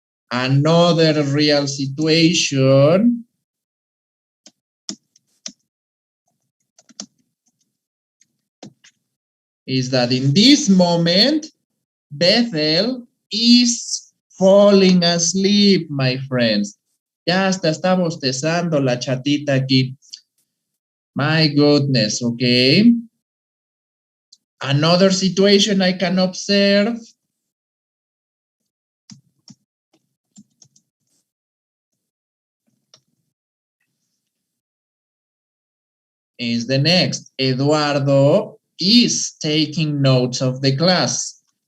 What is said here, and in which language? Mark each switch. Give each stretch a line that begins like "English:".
English: Another real situation is that in this moment, Bethel is falling asleep, my friends.
Spanish: Ya hasta está bostezando la chatita aquí.
English: My goodness, okay. Another situation I can observe is the next. Eduardo is taking notes of the class.